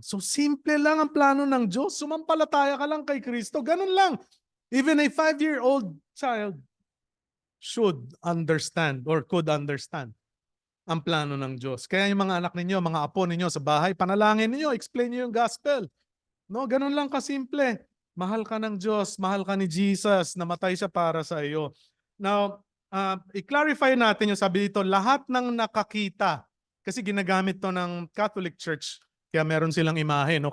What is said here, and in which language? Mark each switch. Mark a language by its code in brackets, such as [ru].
[tl] So simple lang ang plano ng Diyos. Sumampalataya ka lang kay Kristo. Ganun lang. [en] Even a 5-year-old child should understand or could understand [tl] ang plano ng Diyos. Kaya yung mga anak ninyo, mga apo ninyo sa bahay, panalangin ninyo, explain niyo yung gospel. No, ganun lang kasimple. Mahal ka ng Diyos, mahal ka ni Jesus, namatay siya para sa iyo. Now, i-clarify natin yung sabi dito, lahat ng nakakita, kasi ginagamit to ng Catholic Church, kaya meron silang imahe, no?